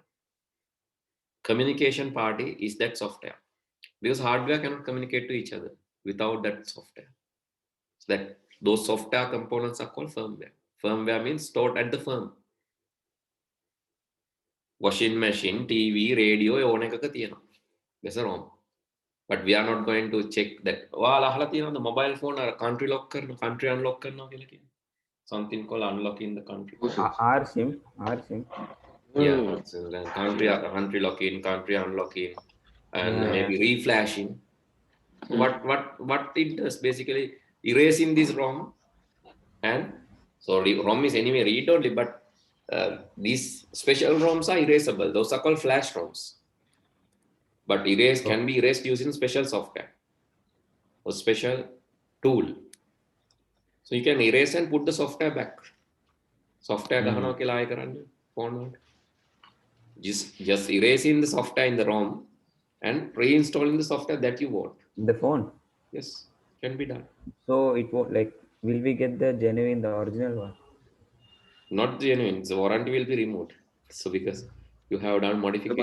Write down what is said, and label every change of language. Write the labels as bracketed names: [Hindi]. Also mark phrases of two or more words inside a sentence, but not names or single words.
[English] Communication party is that software because hardware cannot communicate to each other without that software. So that those software components are called firmware. Firmware means stored at the firm. Washing machine, TV, radio, [Sinhala] ඕන එකක තියෙනවා. [English] That's wrong. But we are not going to check that. [Sinhala] ඔයාලා අහලා තියෙනවද [English] mobile phone [Sinhala] අර [English] country lock [Sinhala] කරන, [English] country unlock [Sinhala] කරනවා කියලා කියන්නේ. [English] Something called unlocking the country. R sim. Yeah, so then country lock in, country unlock in, and maybe reflashing. So what it does basically erasing this ROM and so ROM is anyway read only, but these special ROMs are erasable. Those are called flash ROMs. But erase can be erased using special software or special tool. So you can erase and put the software back. [Sinhala] Software ගහනවා කියලා ආයෙ කරන්න phone වලට. [English] Just erasing the software in the ROM and reinstalling the software that you want. The phone. Yes, can be done. So it won't like. Will we get the genuine, the original one? Not genuine. The warranty will be removed. So because you have done modification.